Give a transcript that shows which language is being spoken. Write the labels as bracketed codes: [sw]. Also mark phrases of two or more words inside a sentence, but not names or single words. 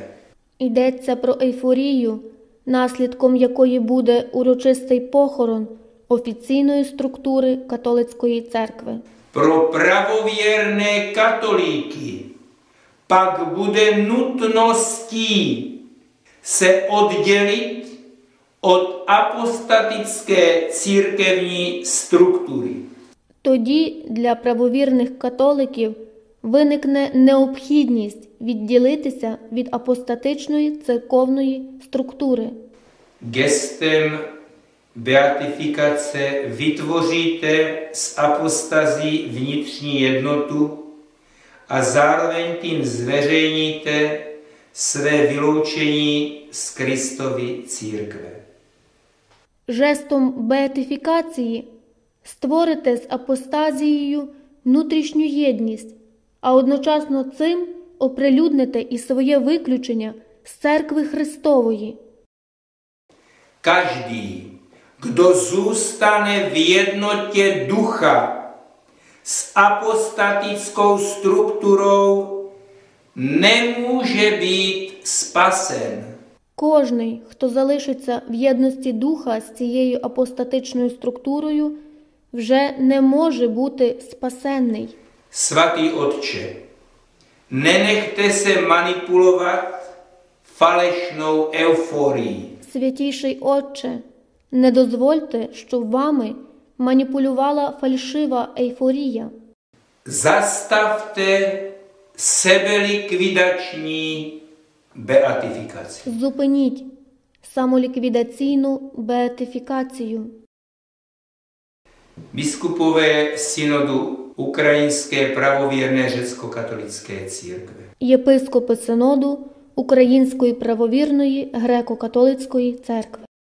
[uk] Йдеться про ейфорію, наслідком якої буде урочистий похорон офіційної структури католицької церкви. [cs] Pro pravověrné katolíky pak bude nutností se oddělit od apostatické církevní struktury. [uk] Тоді для правовірних католиків виникне необхідність відділитися від апостатичної церковної структури. [cs] Gestem beatifikace vytvoříte z apostazí vnitřní jednotu a zároveň tím zveřejníte své vyloučení z Kristovy církve. [uk] Жестом беатифікації створите з апостазією внутрішню єдність, а одночасно цим оприлюдните і своє виключення з церкви Христової. [cs] Každý, kdo zůstane v jednotě ducha s apostatickou strukturou, nemůže být spasen. [uk] Кожний, хто залишиться в єдності духа з цією апостатичною структурою, вже не може бути спасенний. [cs] Svatý Otče, nenechte se manipulovat falešnou euforií. [uk] Святійший Отче, не дозвольте, щоб вами маніпулювала фальшива ейфорія. [cs] Zastavte sebelikvidační beatifikaci. [uk] Зупиніть самоліквідаційну беатифікацію. [cs] Biskupové synodu Ukrajinské pravověrné řecko-katolické církve. [uk] Єпископи синоду Української правовірної греко-католицької церкви.